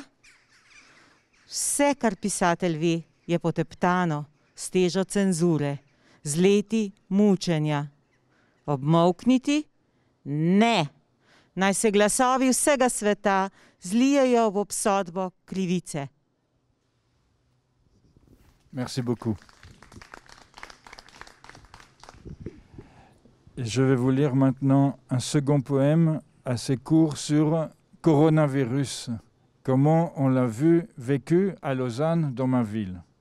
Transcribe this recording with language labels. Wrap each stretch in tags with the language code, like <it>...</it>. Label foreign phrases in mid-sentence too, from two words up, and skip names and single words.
<sl>Vse, kar pisatelj ve, je poteptano, s težo cenzure, z leti mučenja. Obmolkniti? Ne. Naj se glasovi vsega sveta zlijejo v obsodbo krivice.</sl> <fr>Merci beaucoup. Je vais vous lire maintenant un second poème assez court sur coronavirus. Comment on l'a vécu à Lausanne, dans ma ville.</fr>